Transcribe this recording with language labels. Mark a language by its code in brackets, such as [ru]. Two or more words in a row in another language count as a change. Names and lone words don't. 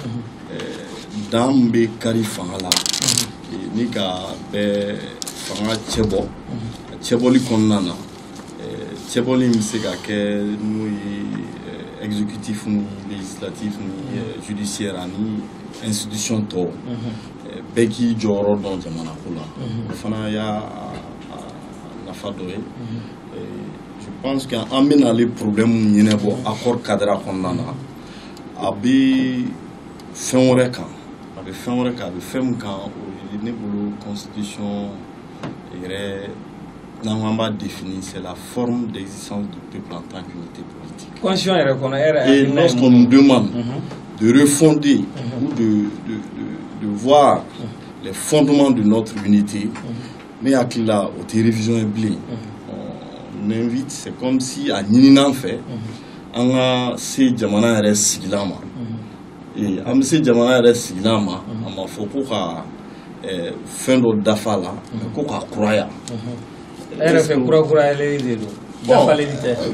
[bm] dan min bɛ kari fanga la ni ka bɛɛ fanga cɛbɔ a cɛbɔli kɔnɔna na cɛbɔli bɛ se ka kɛ n'o ye exécutif ni législatif ni judiciaire ani institution tɔw bɛɛ k'i jɔyɔrɔ dɔn jamana ko la o fana y'a nafa dɔ ye [fr] je pense que [bm] an bɛna ale problème ɲɛnabɔ [fr] accord cadre [bm] kɔnɔna na a bɛ fɛn wɛrɛ kan a bɛ fɛn min kan o ye ne bolo constitution yɛrɛ n'an ko an b'a définir [fr] c'est la forme d'existence du peuple en tant qu'unité politique. [bm] Constitution yɛrɛ kɔnɔ [fr] et lorsqu'on nous demande de refonder ou de voir les fondements de notre unité [bm] ne hakili la o tɛ révision ye bilen [fr] on invite c'est comme si [bm] a ɲininan fɛ an ka se jamana yɛrɛ sigilan ma an bɛ se jamana yɛrɛ sigilan ma a ma fɔ ko ka fɛn dɔ dafa la ko ka kuraya yɛrɛ fɛ kurakurayalen de don dafalen tɛ